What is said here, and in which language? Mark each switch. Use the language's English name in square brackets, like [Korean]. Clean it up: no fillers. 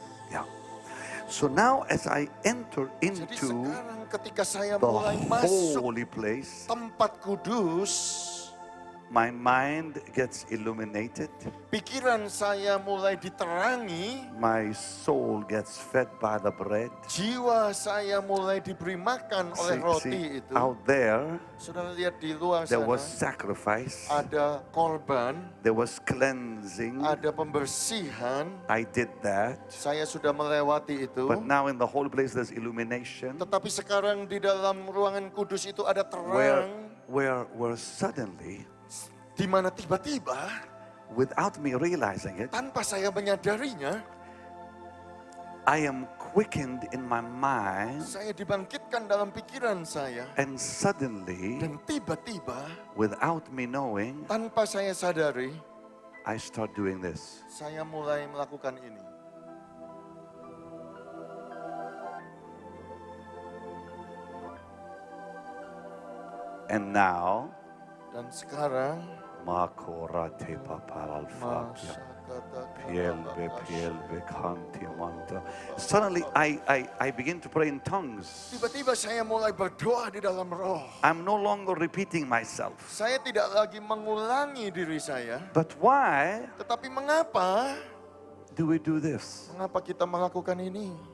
[English] Yeah. So now as I enter [Indonesian] Jadi [English] into [Indonesian] sekarang ketika saya [English] the [Indonesian] mulai masuk [English] holy place, [Indonesian] tempat kudus, [English] my mind gets illuminated, [Indonesian] pikiran saya mulai diterangi, [English] my soul gets fed by the bread. [Indonesian] jiwa saya mulai diberi makan oleh roti itu. [English] Out there, [Indonesian] Saudara lihat di luar [English] there [Indonesian] sana, [English] was sacrifice, [Indonesian] ada korban, [English] there was cleansing. [Indonesian] ada pembersihan. [English] I did that. [Indonesian] Saya sudah melewati itu. [English] But now in the holy place, there's illumination, [Indonesian] Tetapi sekarang di dalam ruangan kudus itu ada [English] where, [Indonesian] terang, [English] where suddenly, [Indonesian] di mana tiba-tiba [English] without me realizing it, [Indonesian] tanpa saya menyadarinya, [English] I am quickened in my mind, [Indonesian] saya dibangkitkan dalam pikiran saya. [English] and suddenly, [Indonesian] Dan tiba-tiba, [English] without me knowing, [Indonesian] tanpa saya sadari, [English] I start doing this. [Indonesian] saya mulai melakukan ini. [English] And now, [Indonesian] Dan sekarang, Makorate papalfabia. Pielbe, pielbe, kanti manta. [English] Suddenly I begin to pray in tongues. [Indonesian] Tiba-tiba saya mulai berdoa di dalam roh. [English] I'm no longer repeating myself. [Indonesian] Saya tidak lagi mengulangi diri saya. [English] But why [Indonesian] Tetapi mengapa? [English] do we do this? [Indonesian] Mengapa kita melakukan ini?